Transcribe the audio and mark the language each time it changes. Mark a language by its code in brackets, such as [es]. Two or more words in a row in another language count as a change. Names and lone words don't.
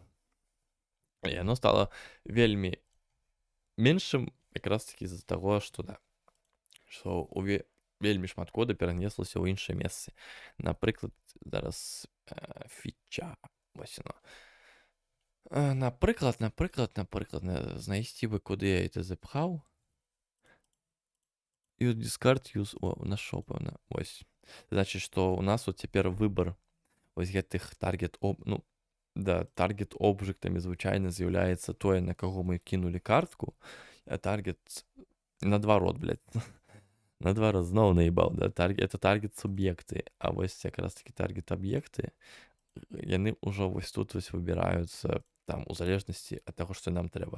[be] І яно стала вельмі меншым якраз таки з-за таго, што да, што вельмі шмат кода перанеслася ў іншае месцы. Напрыклад, зараз фіча, вось яно. Напрыклад, знайсці бы, куды я это запхаў. [en] Use discard, use, [be] нашоў, пэўна, вось. Значыць, што ў нас вот цяпер выбар вось гэтых ну да, таргет обжектамі звычайна з'яўляецца тое, на каго мы кінулі картку, а таргет наадварот, блядь, наадварот зноў наебаў, да, это [en] target subjects, [be] а вось якраз такі [en] target objects, [be] яны ўжо вось тут вось выбіраюцца там у залежнасці ад таго, што нам трэба.